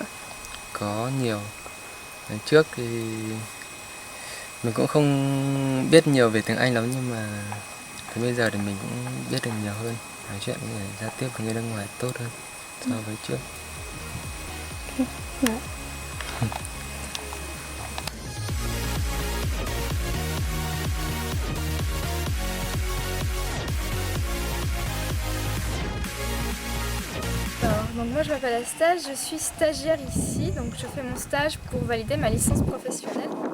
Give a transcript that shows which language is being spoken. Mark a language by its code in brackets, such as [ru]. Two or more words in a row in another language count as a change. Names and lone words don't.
[vi] Có nhiều. Lần trước thì mình cũng không biết nhiều về tiếng Anh lắm, nhưng mà đến bây giờ thì mình cũng biết được nhiều hơn, nói chuyện với người, giao tiếp với người nước ngoài tốt hơn so với trước. Dạ. [fr] Alors, donc moi je m'appelle Astel, je suis stagiaire ici, donc je fais mon stage pour valider ma licence professionnelle.